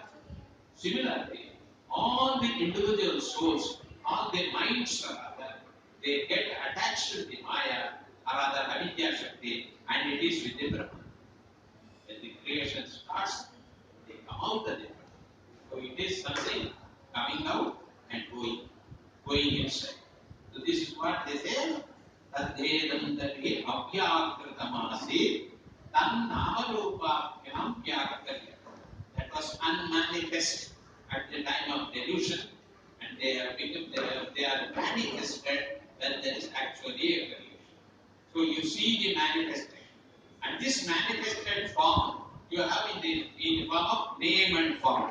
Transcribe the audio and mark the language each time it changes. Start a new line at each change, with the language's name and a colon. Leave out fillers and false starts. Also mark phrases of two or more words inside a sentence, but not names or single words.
English: Similarly, all the individual souls, all the minds they get attached to the Maya or other
Sanskrit: Avidya Shakti,
English: and it is with the Brahman. When the creation starts, they come out of the Brahman. So it is something coming out and going inside. So this is what they say.
Sanskrit: Tadedam tadve abhyakritamasi tan namarupakyanam vyakakarya.
English: That was unmanifest at the time of delusion, and they are manifested when there is actually a creation. So you see the manifestation, and this manifested form you have in the form of name and form.